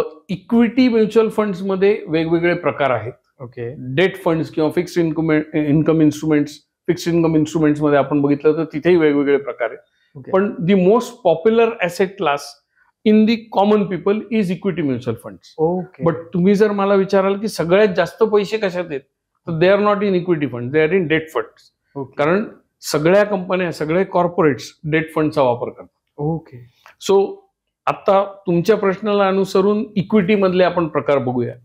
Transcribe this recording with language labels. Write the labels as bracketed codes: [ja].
[mr] Equity mutual funds मध्ये वेगवेगळे प्रकार आहेत. [en] Okay. [mr] डेट फंड्स किंवा फिक्स्ड इन्कम इन्स्ट्रुमेंट्स मध्ये आपण बघितलं तर तिथेही वेगवेगळे प्रकार आहेत. पण [en] The most popular asset class in the common people is equity mutual funds. Okay. But [mr] तुम्ही जर मला विचाराल की सगळ्यात जास्त पैसे कशात आहेत, तर [en] They are not in equity fund, they are in debt funds. [mr] कारण सगळ्या कंपन्या, सगळे कॉर्पोरेट्स डेट फंडचा वापर करतात. [en] Okay. [mr] सो आता तुमच्या प्रश्नाला अनुसरून इक्विटी मधले आपण प्रकार बघूया.